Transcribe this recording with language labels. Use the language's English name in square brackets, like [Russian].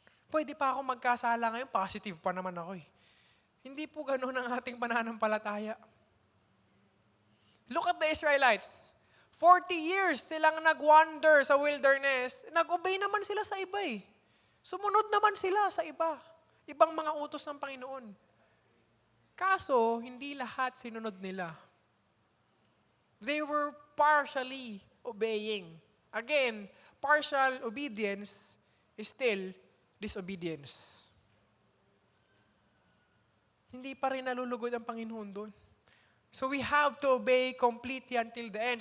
[Filipino] Pwede pa akong magkasala ngayon, positive pa naman ako eh. Hindi po ganun ang ating pananampalataya. [English] Look at the Israelites. 40 years [Filipino] silang nag-wander sa [English] wilderness. [Filipino] Nag-obey naman sila sa iba eh. Sumunod naman sila sa iba. Ibang mga utos ng Panginoon. Kaso, hindi lahat sinunod nila. [English] They were partially obeying. Again, partial obedience is still disobedience. [Filipino] Hindi pa rin nalulugod ang Panginoon doon. [English] So we have to obey completely until the end.